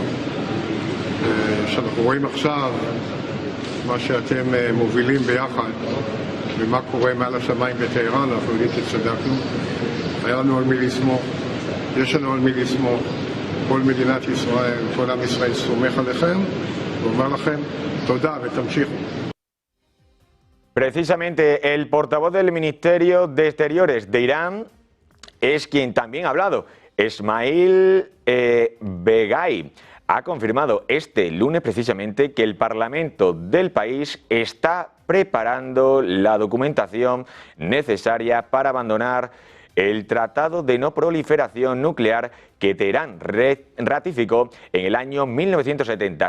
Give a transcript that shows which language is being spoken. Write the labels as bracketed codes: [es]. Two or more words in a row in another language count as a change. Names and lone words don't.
[he] שאנחנו רואים עכשיו מה שאתם מובילים ביחד ומה קורה מעל השמיים בטהרן, אנחנו יודעים שצדקנו. היה לנו על מי לסמוך, יש לנו על מי לסמוך. כל מדינת ישראל, כל עם ישראל סומך עליכם ואומר לכם תודה ותמשיכו. [es] Precisamente el portavoz del Ministerio de Exteriores de Irán es quien también ha hablado. Ismail Beghai ha confirmado este lunes precisamente que el Parlamento del país está preparando la documentación necesaria para abandonar el Tratado de No Proliferación Nuclear que Teherán ratificó en el año 1970.